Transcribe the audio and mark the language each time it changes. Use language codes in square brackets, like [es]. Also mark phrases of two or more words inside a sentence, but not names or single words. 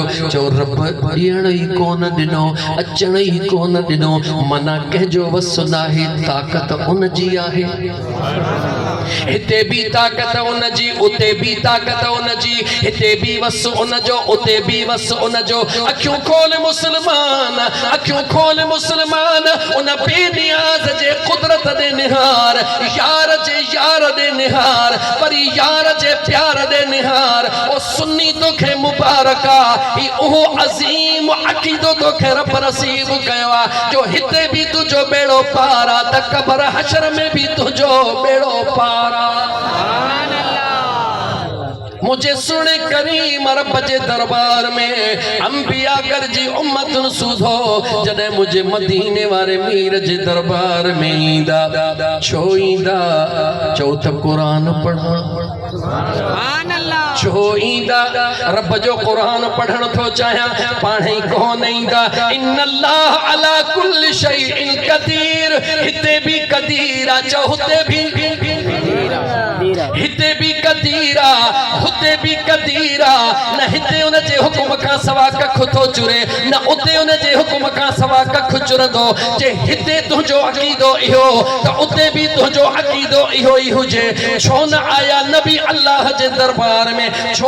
[sd] चो रब ॾियण ई कोन ॾिनो, अचण ई कोन ॾिनो, माना कंहिंजो वस न आहे, ताक़त उन जी आहे। हिते भी ताक़त उन जी, उते भी ताक़त उन जी, हिते भी वस उन जो, उते भी वस उन जो। अखियूं खोल मुसलमान, अखियूं खोल मुसलमान, उन बेनियाज़ जे कुदरत दे निहार, यार जे यार दे निहार, वरी यार जे प्यार दे निहार। ओ सुन्नी तोखे मुबारका, ही उहो अज़ीम अक़ीदो तोखे रब नसीब कयो आहे जो हिते भी तुझो बेड़ो पारा त क़बर हशर में भी तुझो बेड़ो पारा। मुझे सुने करीम रब जे दरबार में अंबिया गरजी उम्मतुन सुधो, जॾहिं मुझे मदीने वारे मीर जे दरबार में ईंदा, छो ईंदा? चो त कुरान पढ़ण। छो ईंदा? रब जो कुरान पढ़ण थो चाहियां, पाण ई कोन ईंदा। [ar] إن الله على كل شيء قدير, [sd] हिते भी क़दीर आ, चो हुते भी, हिते भी क़दीर आ, हिते भी कदीरा न हिते उन जे हुकुम का सवा कख थो चुरे न उते उन जे हुकुम का सवा कख चुरंदो जे हिते तुझो अकीदो इहो त उते भी तुझो अकीदो इहो ही हुजे छो न आया नबी अल्लाह जे दरबार में छो